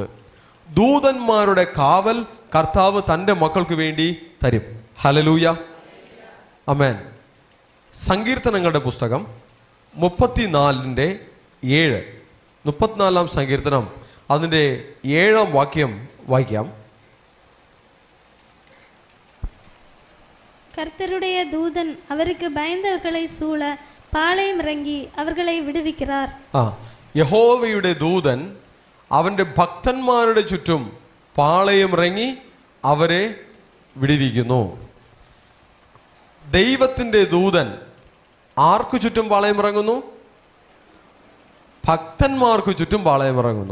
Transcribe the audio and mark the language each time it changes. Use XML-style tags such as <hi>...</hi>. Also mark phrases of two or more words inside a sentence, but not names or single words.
<ml>ദൂതന്മാരുടെ കാവൽ കർത്താവ് തൻ്റെ മക്കൾക്ക് വേണ്ടി തരും. ഹല്ലേലൂയ. ആമേൻ. സങ്കീർത്തനങ്ങളുടെ പുസ്തകം 34-7, 34-ാം സങ്കീർത്തനം അതിൻ്റെ 7-ാം വാക്യം വായിക്കാം.</ml> <ta>கர்த்தருடைய தூதன் அவருக்கு பயந்தவர்களை சூழ பாளையம் இறங்கி அவர்களை விடுவிக்கிறார்.</ta> <ml>യഹോവയുടെ ദൂതൻ അവൻ്റെ ഭക്തന്മാരുടെ ചുറ്റും പാളയം ഇറങ്ങി അവരെ വിടുവിക്കുന്നു. ദൈവത്തിൻ്റെ ദൂതൻ ആർക്കു ചുറ്റും പാളയം ഇറങ്ങുന്നു? ഭക്തന്മാർക്ക് ചുറ്റും പാളയം ഇറങ്ങുന്നു.</ml>